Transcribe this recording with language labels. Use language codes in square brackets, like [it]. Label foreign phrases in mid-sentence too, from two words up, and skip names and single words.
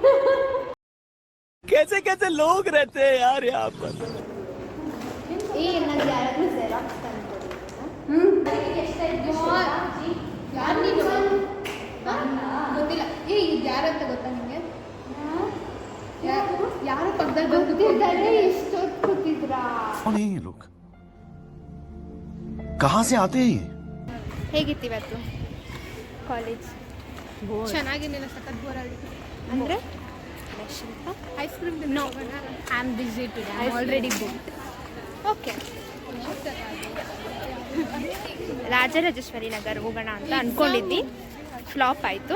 [hi] कैसे कैसे लोग रहते हैं यार यहाँ पर. [kn] ನನಗೆ ಯಾರಾದ್ರೂ ಜೆರಾಕ್ಸ್ ಗೊತ್ತಿಲ್ಲ. ಇದು ಯಾರಂತ ಗೊತ್ತಾ ನಿಮಗೆ? ಯಾರು ಪಕ್ಕದಲ್ಲಿ ಗೊತ್ತಿದ್ದಾರೆ. ಇಷ್ಟೊತ್ತು ಕೂತಿದ್ರಾ? [hi] कौन है ये लोग? कहाँ से आते हैं ये? [kn] ಹೇಗಿತ್ತು ಇವತ್ತು ಕಾಲೇಜ್? ಚೆನ್ನಾಗಿರಲಿಲ್ಲ, ಸಖತ್ ಬೋರ್ ಆಗಿತ್ತು. ಅಂದರೆ ಶಿಲ್ಪ [en] ice cream no, I am busy today, I already booked. [kn] ಓಕೆ, ರಾಜರಾಜೇಶ್ವರಿ ನಗರ ಹೋಗೋಣ ಅಂತ ಅಂದ್ಕೊಂಡಿದ್ವಿ, ಫ್ಲಾಪ್ ಆಯಿತು.